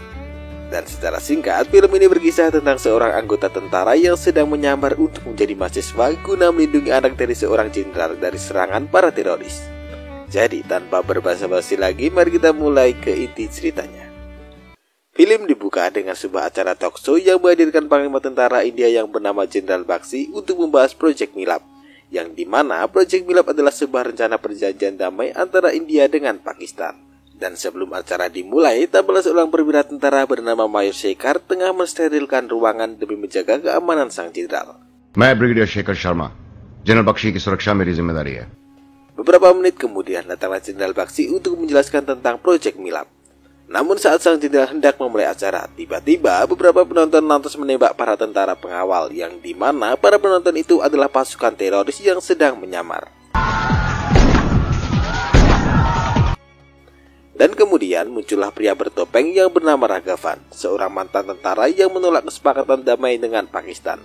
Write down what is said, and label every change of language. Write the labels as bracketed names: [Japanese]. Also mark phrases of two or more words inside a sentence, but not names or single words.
[Indonesian] Dan secara singkat, film ini berkisah tentang seorang anggota tentara yang sedang menyamar untuk menjadi mahasiswa guna melindungi anak dari seorang jenderal dari serangan para teroris. Jadi tanpa berbasa-basi lagi, mari kita mulai ke inti ceritanya. Film dibuka dengan sebuah acara [English] talk show [Indonesian] yang menghadirkan panglima tentara India yang bernama Jenderal Bakshi untuk membahas Project Milap, yang dimana Project Milap adalah sebuah rencana perjanjian damai antara India dengan Pakistan. Dan sebelum acara dimulai, tampillah seorang perwira tentara bernama Mayor Shekhar tengah mensterilkan ruangan demi menjaga keamanan sang jenderal. [Hindi] मैं ब्रिगेडियर शेखर शर्मा, जनरल बख्शी की सुरक्षा मेरी जिम्मेदारी है. [Indonesian] Beberapa menit kemudian datanglah Jenderal Bakshi untuk menjelaskan tentang Project Milap. Namun saat sang jenderal hendak memulai acara, tiba-tiba beberapa penonton lantas menembak para tentara pengawal, yang dimana para penonton itu adalah pasukan teroris yang sedang menyamar. Dan kemudian muncullah pria bertopeng yang bernama Raghavan, seorang mantan tentara yang menolak kesepakatan damai dengan Pakistan.